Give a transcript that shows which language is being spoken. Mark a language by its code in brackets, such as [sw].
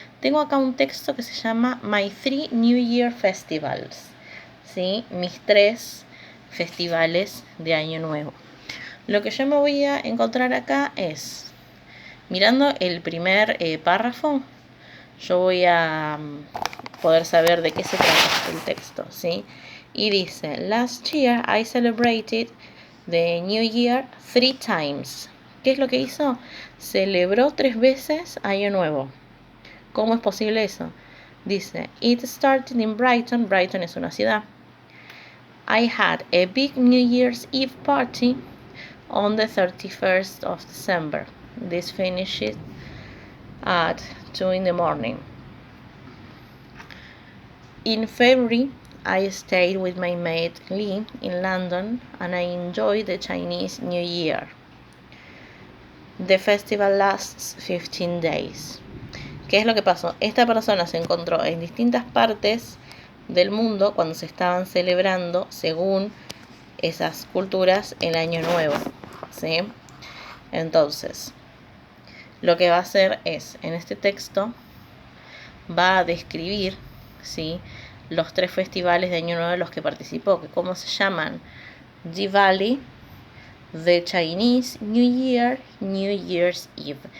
[es] Tengo acá un texto que se llama My 3 New Year Festivals, ¿sí? Mis 3 festivales de Año Nuevo. Lo que yo me voy a encontrar acá es, mirando el primer párrafo, yo voy a poder saber de qué se trata el texto, ¿sí? Y dice, [en] last year I celebrated the New Year 3 times. [es] ¿Qué es lo que hizo? Celebró 3 veces Año Nuevo. ¿Cómo es posible eso? [en] Dice, it started in Brighton. [es] Brighton es una ciudad. [en] I had a big New Year's Eve party on the 31st of December. This finished at 2 in the morning. In February, I stayed with my mate Lee in London and I enjoyed the Chinese New Year. The festival lasts 15 days. [es] ¿Qué es lo que pasó? Esta persona se encontró en distintas partes del mundo cuando se estaban celebrando, según esas culturas, el Año Nuevo, ¿sí? Entonces, lo que va a hacer es, en este texto, va a describir, ¿sí?, los 3 festivales de Año Nuevo en los que participó, que cómo se llaman: Diwali, The Chinese New Year, New Year's Eve.